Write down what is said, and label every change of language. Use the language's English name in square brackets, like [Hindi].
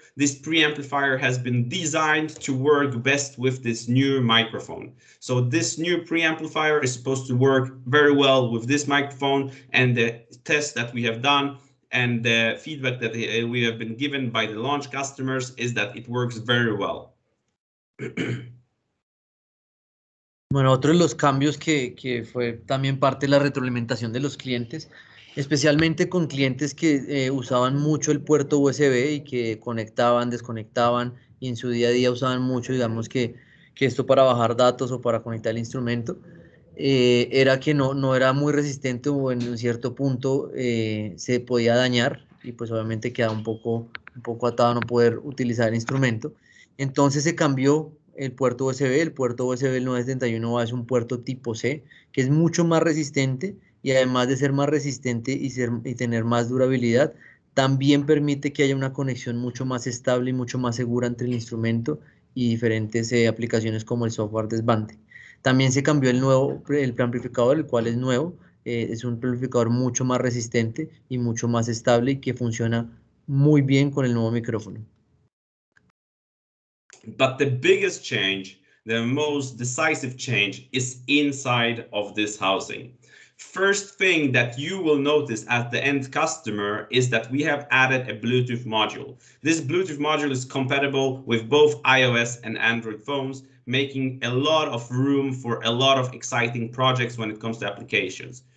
[English] This preamplifier has been designed to work best with this new microphone. So this new preamplifier is supposed to work very well with this microphone, and the test that we have done and the feedback that we have been given by the launch customers is that it works very well. [Spanish] Bueno, otro de los cambios que fue también parte de la retroalimentación de los clientes, especialmente con clientes que usaban mucho el puerto USB y que conectaban, desconectaban y en su día a día usaban mucho, digamos que esto para bajar datos o para conectar el instrumento, era que no era muy resistente o en un cierto punto se podía dañar y pues obviamente quedaba un poco atado a no poder utilizar el instrumento. Entonces se cambió el puerto USB. El puerto USB del 971A es un puerto tipo C, que es mucho más resistente y además de ser más resistente y tener más durabilidad, también permite que haya una conexión mucho más estable y mucho más segura entre el instrumento y diferentes aplicaciones como el software de Svantek. También se cambió el preamplificador, el cual es nuevo. Es un preamplificador mucho más resistente y mucho más estable y que funciona muy bien con el nuevo micrófono. [English] But the biggest change, the most decisive change, is inside of this housing. First thing that you will notice as the end customer is that we have added a Bluetooth module. This Bluetooth module is compatible with both iOS and Android phones, making a lot of room for a lot of exciting projects when it comes to applications.